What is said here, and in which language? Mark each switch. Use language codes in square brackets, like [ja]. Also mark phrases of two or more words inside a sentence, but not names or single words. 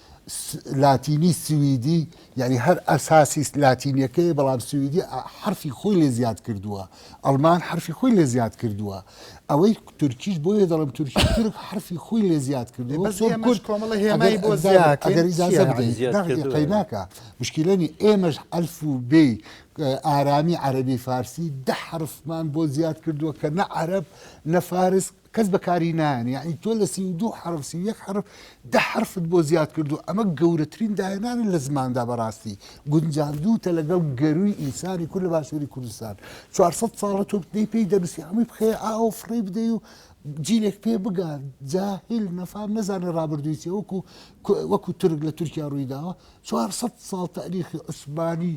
[ckb] لاتینی سویدی یعنی هەر ئەساسی لاتینیەکەی بەڵام سویدی حرفی خۆی لێ زیاد کردووە ئەڵمان حرفی خۆی لێ زیاد کردووە ئەوەی تورکیش بۆیە دەڵم تورکی تورک حرفی خۆی لێ زیاد کردووە ئەگەر ئیجازە بدەیت ناکە مشکلەنی ئێمەش ئەلف و بێ ئارامی عەرەبی فارسی دە حرفمان بۆ زیاد کردووە کە نە عەرەب نە فارس کەس بەکاری نایەن یعنی تۆ لە 32 حرف 31 حرف ده حرفت بۆ زیاد کردو ئەمە گەورەترین داهێنانن لە زماندا بەڕاستی گونجاندوتە لەگەڵ گەروی ئینسانی کورد لە باشووری کوردستان 400 ساڵە تۆ دەی پێی دەنووسی هەمووی بخێ ئاو فڕێ بدەی و جیلێک پێ بگات جاهل نەفام نەزانە ڕابردوویچێ وەکو ترک لە تورکیا ڕوویداوە 400 ساڵ تاریخی عوسمانی